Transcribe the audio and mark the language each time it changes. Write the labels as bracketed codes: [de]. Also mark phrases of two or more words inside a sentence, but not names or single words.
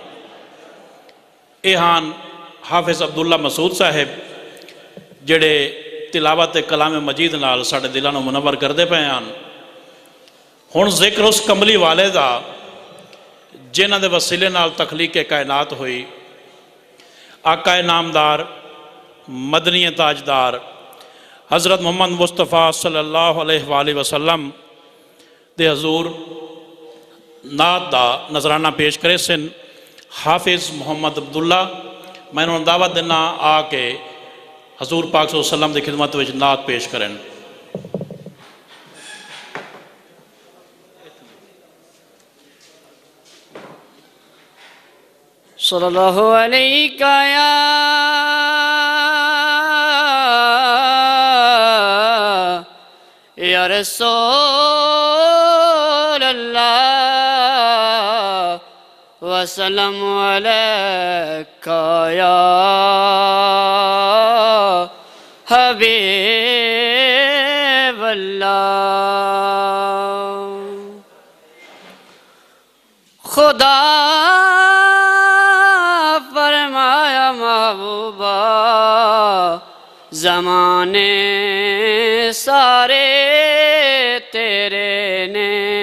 [pa] ایہاں حافظ عبداللہ مسعود صاحب جیڑے تلاوت کلام مجید نال ساڈے دلاں نوں منور کردے پے ہیں. ہن ذکر اس کملی والے دا جنہاں دے وسیلے نال تخلیق کائنات ہوئی. آقا نامدار مدنی تاجدار حضرت محمد مصطفیٰ [ar] صلى الله عليه وسلم [pa] دے حضور نعت دا نذرانہ پیش کرے سن حافظ محمد عبداللہ. [ur] میں انہوں نے دعوت دینا آ کے حضور پاک [ar] صلى الله عليه وسلم [ur] کی خدمت میں نعت پیش کریں. [ar] صلى الله عليه يا رسول الله وسلم عليك يا حبيب الله. [pa] خدا فرمایا محبوبا زمانے سارے تیرے نے.